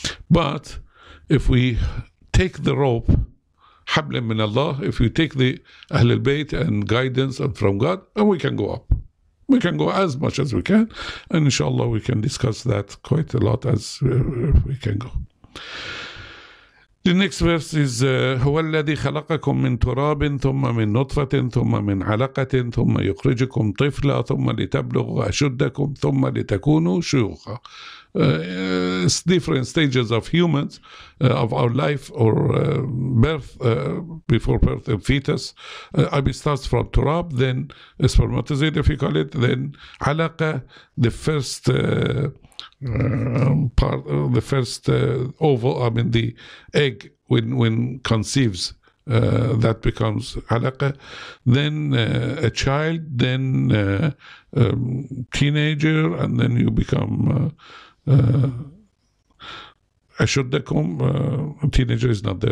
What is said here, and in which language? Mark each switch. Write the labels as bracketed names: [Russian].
[English] But if we take the rope, Hablan min Allah, if we take the Ahl al-Bayt and guidance and from God, and we can go up. We can go as much as we can, and inshallah we can discuss that quite a lot as we can go. The next verse is [Arabic] هو الذي خلقكم من تراب ثم من نطفة ثم من علقة ثم يخرجكم طفلا ثم لتبلغوا أشدكم ثم لتكونوا شيوخا. [English] It's different stages of humans, of our life or birth, before birth of fetus. It starts from turab, then spermatozoid, if you call it, then alaqa, the first part, the first oval, I mean the egg when conceives, that becomes alaqa, then a child, then teenager, and then you become ashuddakum. Teenager is not there.